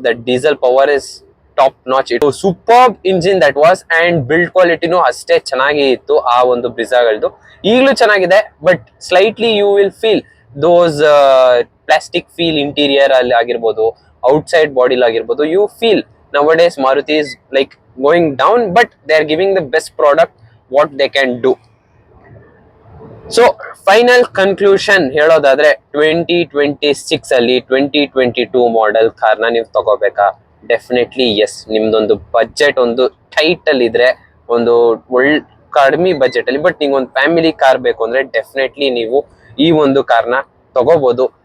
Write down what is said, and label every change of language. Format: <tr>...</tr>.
<en>The diesel power is top notch. It super engine that was, and build ಕ್ವಾಲಿಟಿನೂ</en> <kn>ಅಷ್ಟೇ ಚೆನ್ನಾಗಿ ಇತ್ತು ಆ ಒಂದು ಬ್ರಿಜಾಗಳದ್ದು. ಈಗಲೂ ಚೆನ್ನಾಗಿದೆ,</kn> <en>but slightly you will feel those plastic feel interior</en> <kn>ಅಲ್ಲಿ ಆಗಿರ್ಬೋದು,</kn> <en>outside</en> <kn>ಬಾಡಿಲ್ ಆಗಿರ್ಬೋದು.</kn> <en>You feel nowadays Maruti is like going down, but they are giving the best product what they can do. So final conclusion</en> <kn>ಹೇಳೋದಾದ್ರೆ 2026 ಅಲ್ಲಿ 2022 model ಕಾರ್ನ ನೀವು ತಗೋಬೇಕಾ?</kn> <en>Definitely yes.</en> <kn>ನಿಮ್ದೊಂದು budget ಒಂದು tight ಅಲ್ಲಿ ಇದ್ರೆ, ಒಂದು ಕಡಿಮೆ ಬಜೆಟ್ ಅಲ್ಲಿ, ಬಟ್ ನಿಮ್ಗೆ ಒಂದು ಫ್ಯಾಮಿಲಿ ಕಾರ್ ಬೇಕು ಅಂದ್ರೆ ಡೆಫಿನೆಟ್ಲಿ ನೀವು ಈ ಒಂದು ಕಾರ್ನ ತಗೋಬಹುದು.</kn>